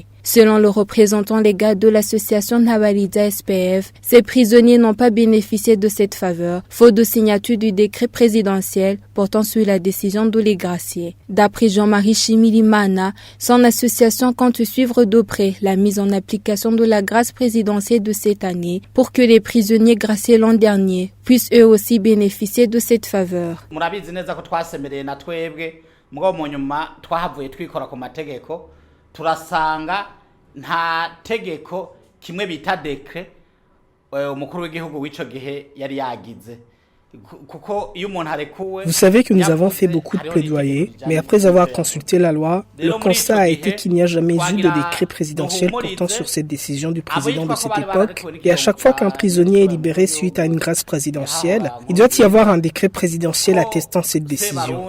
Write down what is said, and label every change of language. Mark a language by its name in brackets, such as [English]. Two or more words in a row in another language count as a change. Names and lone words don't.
[French] Selon le représentant légal de l'association Nhabariza SPF, ces prisonniers n'ont pas bénéficié de cette faveur, faute de signature du décret présidentiel portant sur la décision de les gracier. D'après Jean-Marie Chimilimana, son association compte suivre de près la mise en application de la grâce présidentielle de cette année pour que les prisonniers graciés l'an dernier puissent eux aussi bénéficier de cette faveur. [Rundi] Turasanga nta tegeko kimwe bita dekre umukuru w'igihugu w'ico gihe yari yagize. [French] Vous savez que nous avons fait beaucoup de plaidoyer, mais après avoir consulté la loi, le constat a été qu'il n'y a jamais eu de décret présidentiel portant sur cette décision du président de cette époque, et à chaque fois qu'un prisonnier est libéré suite à une grâce présidentielle, il doit y avoir un décret présidentiel attestant cette décision.